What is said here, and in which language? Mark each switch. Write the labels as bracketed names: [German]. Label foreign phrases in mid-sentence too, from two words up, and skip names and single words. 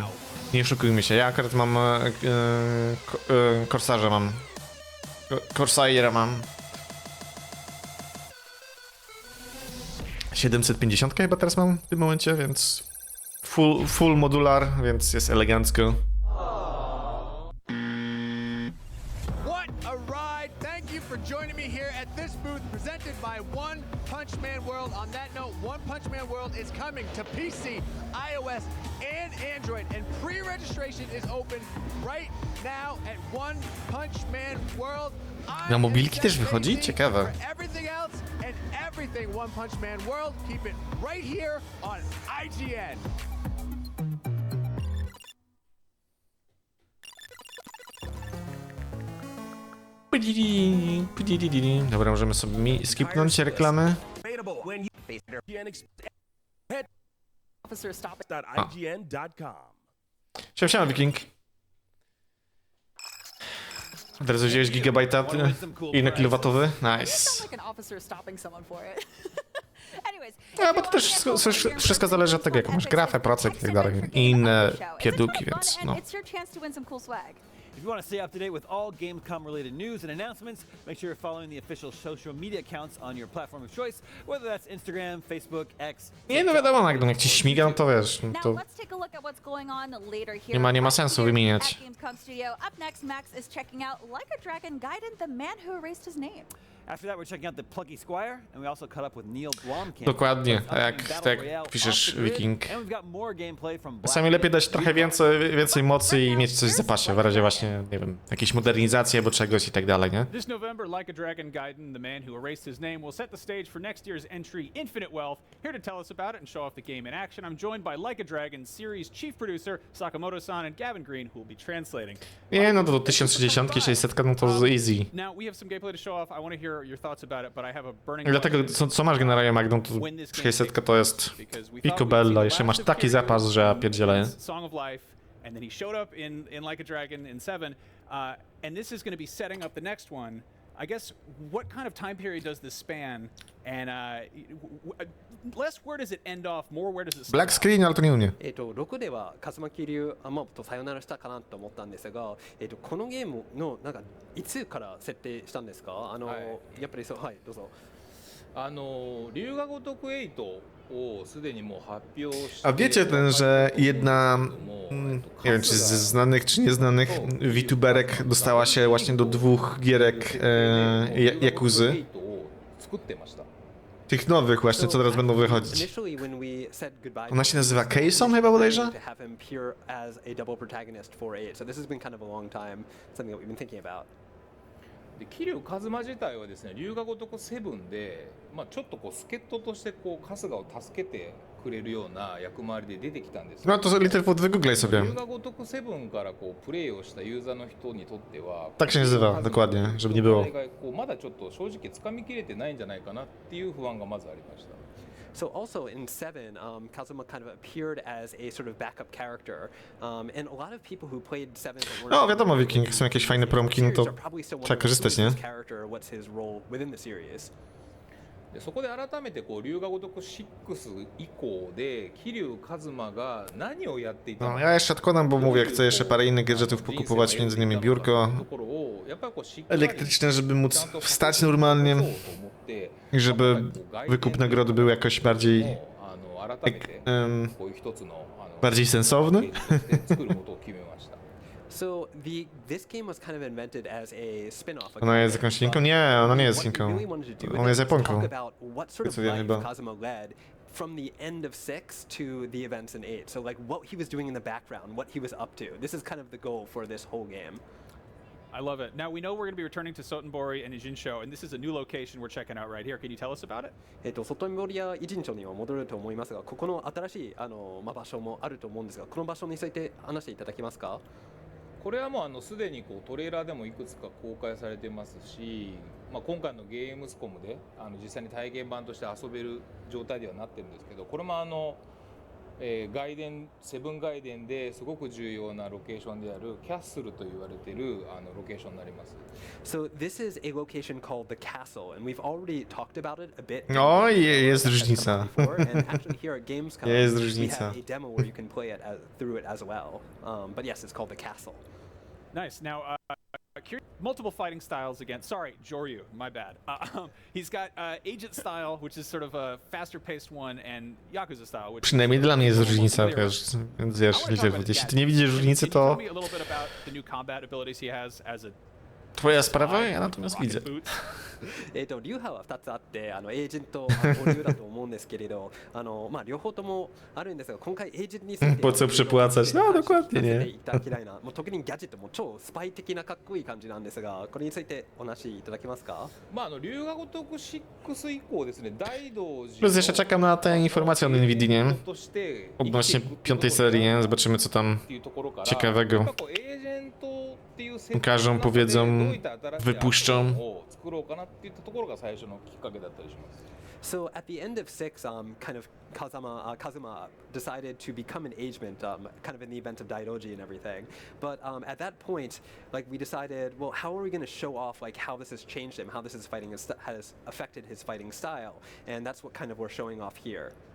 [Polish] Nie oszukujmy się, ja akurat mam Corsarza mam. Corsaira mam. 750 chyba teraz mam w tym momencie, więc [English] full modular, [Polish] więc jest elegancko. [English] Joining me here at this booth presented by One Punch Man World. On that note, One Punch Man World is coming to PC, iOS, and Android, and pre-registration is open right now at One Punch Man World. [Polish] Na mobilki też wychodzi? Ciekawe. [English] Everything else and everything One Punch Man World, keep it right here on IGN. [Polish] Dobra, możemy sobie skipnąć reklamy. Siema, Wiking. Teraz wziąłeś gigabajta i kilowatowy? Nice. No, bo to też wszystko zależy od tego, jaką masz grafę, procek i tak dalej. I inne pierdółki, więc no. [English] If you want to stay up to date with all Gamescom related news and announcements, make sure you're following the official social media accounts on your platform of choice, whether that's Instagram, Facebook, X. [Polish] Nie, no wiadomo, jak ci śmiga, to wiesz, to nie ma sensu wymieniać. [English] After that, we're checking out the Plucky Squire, and we also caught up with Neil Blomkamp. [Polish] Dokładnie, tak jak piszesz, Wiking. Czasami lepiej dać trochę więcej mocy i mieć coś w zapasie, w razie właśnie, nie wiem, jakiejś modernizacji albo czegoś i tak dalej, nie? [English] This November, Like a Dragon Gaiden, the man who erased his name, will set the stage for next year's entry, Infinite Wealth. Here to tell us about it and show off the game in action, I'm joined by Like a Dragon series chief producer Sakamoto-san and Gavin Green, who will be translating. [Polish] Nie, no to 1060, 600, no to easy. [English] Now, we have some gameplay to show off. I want to hear your thoughts about it, but I have a burning. [Polish] I dlatego, co masz generalnie, Magdą, to 600 to jest picobello, jeszcze masz taki zapas, że ja pierdzielę. [English] Song of Life, and then he showed up in Like a Dragon in 7, and this is going to be setting up the next one. I guess what kind of time period does this span? And less where does it end off, more where does it start? Black screen, [Polish] ale to nie u mnie. [Japanese] 6 では風間桐生とさよならしたかなと思ったんですが、このゲームのなんかいつから設定したんですか？やっぱりそう、はい、どうぞ。龍が如く8をすでにもう発表して [Polish] A wiecie ten, że jedna, nie wiem czy ze znanych czy nieznanych VTuberek dostała się właśnie do 2 gierek Yakuzy. [Japanese] 作ってました。 [Polish] Tych nowych właśnie, co teraz będą wychodzić. Ona się nazywa Keisom chyba bodajże? [Japanese] 桐生一馬自体はですね、龍が如く7で、ちょっとこう助っ人としてこう春日を助けてくれるような役回りで出てきたんです。 [Polish] No to Littlefoot wygooglaj sobie. [Japanese] 龍が如く7からこうプレイをしたユーザーの人にとっては、 [Polish] Tak się nazywa, dokładnie, żeby nie było. [Japanese] こうまだちょっと正直掴みきれてないんじゃないかなっていう不安がまずありました。 [English] So also in 7, Kazuma kind of appeared as a sort of backup character, and a lot of people who played 7 [Polish] No wiadomo, Wiking, jak są jakieś fajne promki, no to trzeba korzystać, nie? [Japanese] でそこで改めてこう龍が如く6以降で桐生一馬が何をやっていたの [Polish] No, [Japanese] か [Polish] ja jeszcze odkładam, bo mówię, chcę jeszcze parę innych gadżetów pokupować, między innymi biurko elektryczne, żeby móc wstać normalnie i żeby wykup nagrody był jakoś bardziej bardziej sensowny. [English] So this game was kind of invented as a spin-off. [Polish] Ona jest jakąś linką? Nie, ona nie jest linką. Ona jest Japonką. Co ja chyba. [English] From the end of 6 to the events in 8. So like what he was doing in the background, what he was up to. This is kind of the goal for this whole game. I love it. Now we know we're going to be returning to Sotenbori and Ijincho, and this is a new location we're checking out right here. Can you tell us about it? ソトンボリやイジンチョには戻ると思いますが、ここの新しい場所もあると思うんですが、この場所について話していただけますか？これはもうすでにこうトレーラーでもいくつか公開されてますし、今回のゲームスコムで実際に体験版として遊べる状態ではなってるんですけど、これも外伝セブン外伝ですごく重要なロケーションであるキャッスルと言われているロケーションになります。 So this is a location called the castle, and we've already talked about it a bit. [Polish] O, jest różnica. [English] And actually here at Gamescom, [Polish] jest [English] we [Polish] różnica. [English] have a demo where you can play it through it as well. But yes, it's called the castle. Nice. Now, multiple fighting styles again. Sorry, Joryu, my bad. He's got Agent style, which is sort of a faster-paced one, and Yakuza style, which... [Polish] Przynajmniej dla mnie jest różnica, wiesz, więc wiesz, jeśli ty nie widzisz różnicy, to... [English] Tell me a little bit about the new combat abilities he has as a... [Polish] Twoja sprawa, ja natomiast widzę. [Japanese] 流派は2つあってエージェント保留だと思うんですけれど両方ともあるんですが今回エージェントについて [Polish] Po co przepłacać? No dokładnie, nie? [Japanese] いただきたいなもう特にギャジェットも超スパイ的なかっこいい感じなんですがこれについてお話しいただけますか？龍が如く6以降ですね大道寺 [Polish] Plus jeszcze czekam na te informacje od Nvidia, nie? Odnośnie 5. serii, nie? Zobaczymy co tam ciekawego pokażą, powiedzą, wypuszczą. [English] So at the end of 6, kind of Kazuma decided to become an agent, kind of in the event of Daidoji and everything. But at that point, like we decided, well, how are we going to show off like how this has changed him, how this is has affected his fighting style, and that's what kind of we're showing off here.